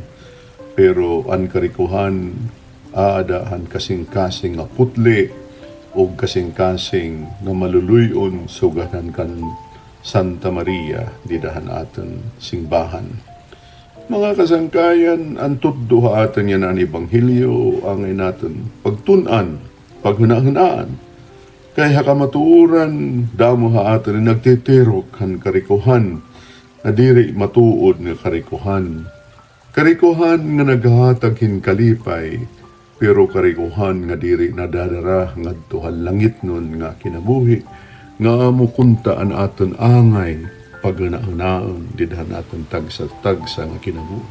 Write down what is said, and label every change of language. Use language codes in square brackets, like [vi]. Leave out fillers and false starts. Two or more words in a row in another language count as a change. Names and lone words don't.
[war] Pero ang karikuhan, aadahan kasing-kasing nga putli o kasing-kasing nga maluluyon sugahan kan Santa Maria, didahan aton singbahan. Mga kasangkayan, ang tuddo aton yan ang ebanghelyo, ang naton pagtunan, paghuna-hunaan. Kaya kamatuuran, damo aton nagtitirok han karikuhan, na diri matuod nga karikuhan. Karikuhan nga naghahatag hin kalipay, pero karikuhan nga diri nadadara ngadto han langit nun nga kinabuhi, nga amo kunta an aton angay paghunahunaon didhan aton tagsa-tagsa nga kinabuhi.